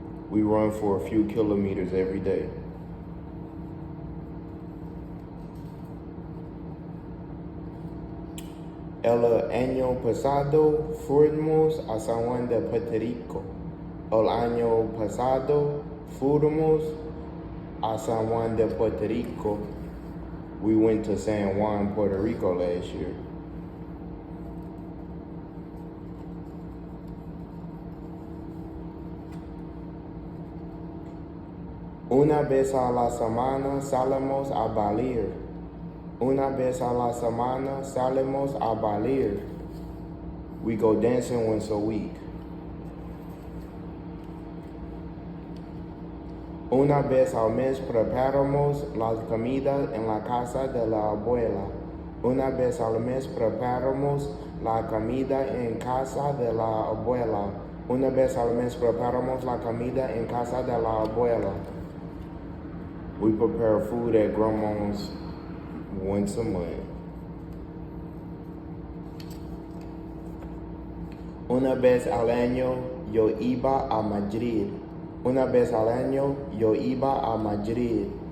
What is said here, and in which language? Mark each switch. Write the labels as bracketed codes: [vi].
[en] We run for a few kilometers every day. [es] El año pasado fuimos a San Juan de Puerto Rico. El año pasado fuimos a San Juan de Puerto Rico. [en] We went to San Juan, Puerto Rico last year. [es] Una vez a la semana salimos a bailar. Una vez a la semana salimos a bailar. [en] We go dancing once a week. [es] Una vez al mes preparamos la comida en la casa de la abuela. Una vez al mes preparamos la comida en casa de la abuela. Una vez al mes preparamos la comida en casa de la abuela. [en] We prepare food at grandma's once a month. [es] Una vez al año yo iba a Madrid. Una vez al año yo iba a Madrid.